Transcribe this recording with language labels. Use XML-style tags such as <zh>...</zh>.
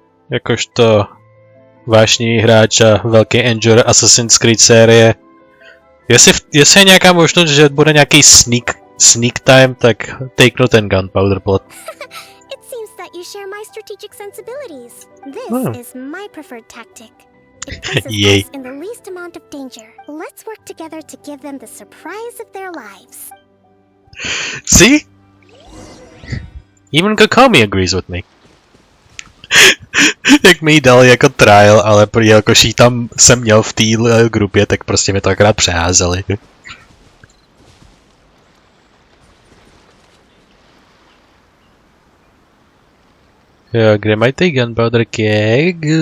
<cs>Jakožto vášnivý hráč a velký enjoyer Assassin's Creed série. Jestli je nějaká možnost, že bude nějaký sneak time, tak takenu ten gunpowder plot.</cs> <en>It seems that you share my strategic sensibilities. This is my preferred tactic. It places us in the least amount of danger. Let's work together to give them the surprise of their lives. See? Even Kokomi agrees with me.</en> <cs>Jak mi ji dal jako trial, ale jelikož jí tam jsem měl v té grupě, tak prostě mi to akorát přeházeli. Jo, kde mají ty gunpowder keg?</cs>